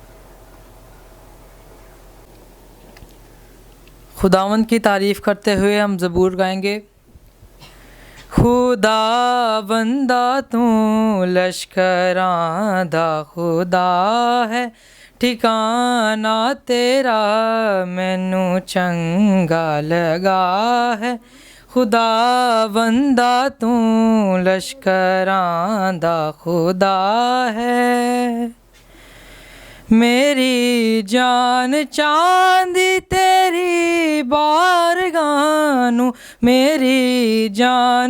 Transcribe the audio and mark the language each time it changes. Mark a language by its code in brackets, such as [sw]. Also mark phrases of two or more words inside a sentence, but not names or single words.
[ur] خداوند کی تعریف کرتے ہوئے ہم زبور گائیں گے۔ [pa] خدا بندہ تو لشکراں دا خدا ہے، ٹھکانہ تیرا مینوں چنگا لگا ہے خدا بندہ تو لشکراں دا خدا ہے میری جان چاندی تیری بارگاہ نوں میری جان